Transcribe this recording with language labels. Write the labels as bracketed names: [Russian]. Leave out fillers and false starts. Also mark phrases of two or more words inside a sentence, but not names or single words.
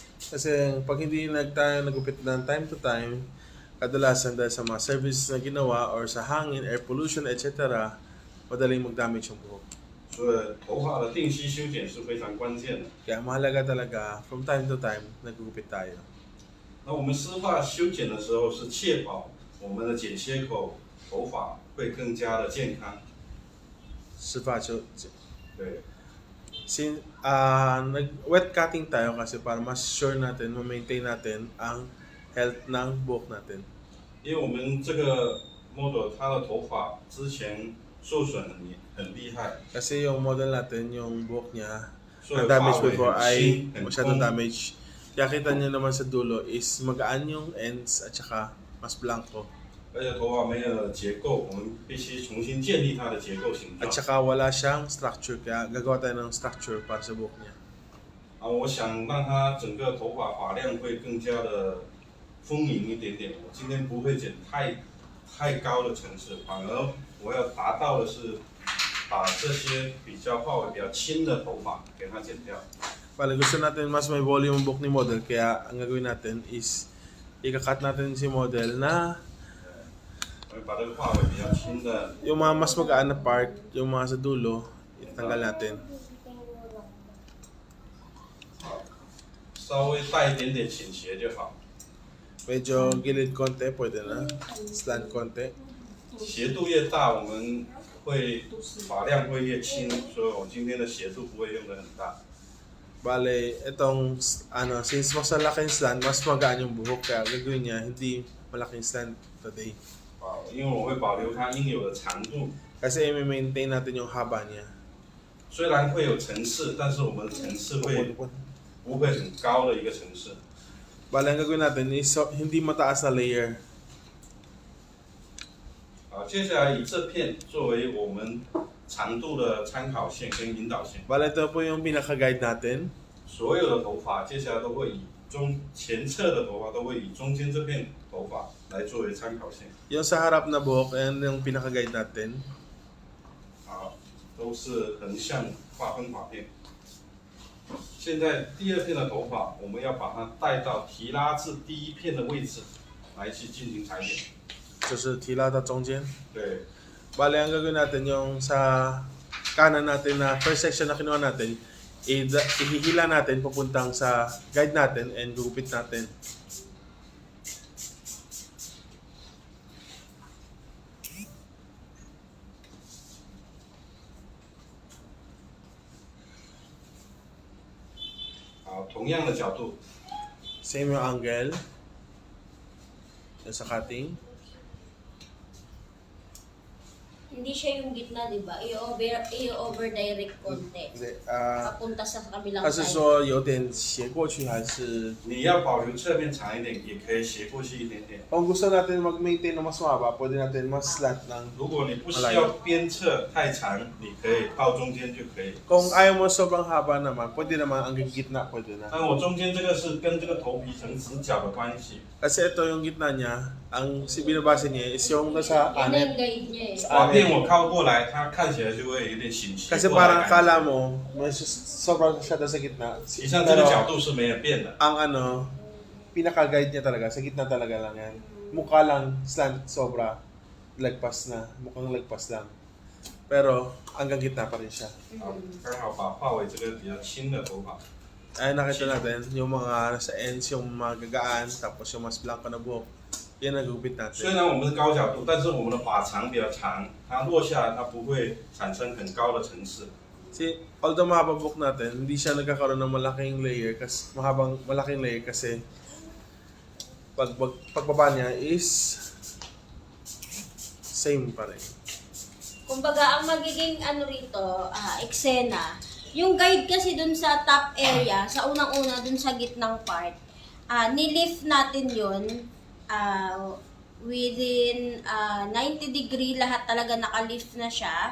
[Filipino] Kasi pag hindi tayo nagupit ng [English] time to time, [Filipino] kadalasan dahil sa mga service na ginawa or sa hangin, [English] air pollution, [Filipino] etc., madaling mag-damage yung buhok. [Chinese] 所以头发的定期修剪是非常关键的。 [Filipino] Kaya mahalaga talaga, [English] from time to time, [Filipino] nagugupit tayo. [Chinese] 那我们湿发修剪的时候是确保我们的剪切口头发会更加的健康。 [Filipino] Sipa, so, [Chinese] 对， [Filipino] nag- [English] wet cutting [Filipino] tayo kasi para mas sure natin, ma-maintain natin ang health ng buhok natin. [Chinese] 因为我们这个 model 他的头发之前受损很厉害， [Filipino] Kasi yung model natin, yung buhok niya, [Chinese] 所以 [Filipino] ang [Chinese] 发 [Filipino] damage [Chinese] 尾 [Filipino] before [Chinese] 很 [Filipino] ay [Chinese] 轻很 [Filipino] masyadong [Chinese] 空。 [Filipino] damage. Kaya kita niyo naman sa dulo is magaan yung ends at saka mas blanco. [Chinese] 而且头发没有结构，我们必须重新建立它的结构形 [Filipino] At [Chinese] 状。 [Filipino] saka wala siyang structure, kaya gagawa tayo ng structure para sa buhok niya. [Chinese] 我想让它整个头发发量会更加的丰盈一点点。我今天不会剪太高的层次，反而我要达到的是把这些比较发尾比较轻的头发给它剪掉。 [Filipino] Bale, gusto natin mas may volume ang buhok ni model, kaya ang gagawin natin is ika-cut natin si model na [Chinese] 我会把这个发尾比较轻的 [Filipino] yung mga mas magaan na part, yung mga sa dulo, itanggal natin. [Chinese] 稍微带一点点倾斜就好。 [Filipino] Medyo gilid konti, pwede na. Slant konti. [Chinese] 斜度越大，我们会发量会越轻，所以我今天的斜度不会用的很大。 [Filipino] Bale, itong since mas malaking slant, mas magaan yung buhok, kaya gagawin niya hindi malaking slant today. [Chinese] 因为我会保留它应有的长度， [Filipino] Kasi i-maintain natin yung haba niya. [Chinese] 虽然会有层次，但是我们的层次会不会很高的一个层次。 [Filipino] Bale, ang gagawin natin is hindi mataas na layer. [Chinese] 接下来以这片作为我们长度的参考线跟引导线。 [Filipino] Bale, ito po yung pinaka-guide natin. [Chinese] 所有的头发接下来都会以前侧的头发都会以中间这片头发来作为参考线。 [Filipino] Yung sa harap na buhok, ayan yung pinaka-guide natin. [Chinese] 好，都是横向划分发片。现在第二片的头发，我们要把它带到提拉至第一片的位置来去进行裁剪。 [Filipino] So, tila na 中间. [Chinese] 对， [Filipino] Bale, ang gagawin natin yung sa kanan natin na first section na kinuha natin, ihihila natin papuntang sa guide natin and gugupit natin. [Chinese] 好，同样的角度， [Filipino] Same yung angle. Yung sa cutting. Hindi siya yung gitna, di ba? I-over direct konti. Hindi, Papunta sa kabilang [Chinese] 他是 [Filipino] side. [Chinese] 说有点斜过去还是你要保留侧面长一点，也可以斜过去一点点。 [Filipino] kung gusto natin mag-maintain na mas mahaba, pwede natin mas slant ng [Chinese] 如果你不需要边侧太长，你可以到中间就可以。 [Filipino] kung ayaw mo sobrang haba naman, pwede naman ang gitna, pwede na. [Chinese] 但我中间这个是跟这个头皮层直角的关系， [Filipino] Kasi ito yung gitna niya, ang binabase niya is yung nasa Yan na yung anet. guide niya eh. [Chinese] 发片我靠过来，它看起来就会有点倾斜 [Filipino] Kasi [Chinese] 过来 [Filipino] parang [Chinese] 的感觉。 [Filipino] akala mo, may sobrang shadow sa gitna. [Chinese] 以上这个角度是没有变的。 [Filipino] ang pinaka-guide niya talaga, sa gitna talaga lang yan. Mukha lang, slant, sobra, lagpas na. Mukhang lagpas lang. Pero, hanggang gitna pa rin siya. [Chinese] 好，刚好把发尾这个比较轻的头发， [Filipino] Ay, nakita natin, yung mga nasa ends, yung mga gagaan, tapos yung mas blanco na buhok. Yan ang gupit [Chinese] 虽 [Filipino] natin. [Chinese] 然我们是高角度，但是我们的发长比较长，它落下来它不会产生很高的层次。 [Filipino] Although mahaba buhok natin, hindi siya nagkakaroon ng malaking layer, malaking layer kasi pagbaba niya is same pa rin. Kumbaga, ang magiging rito, eksena, yung guide kasi dun sa top area, sa unang-una dun sa gitnang part, nilift natin yun [English] within 90 degree, [Filipino] lahat talaga nakalift na siya.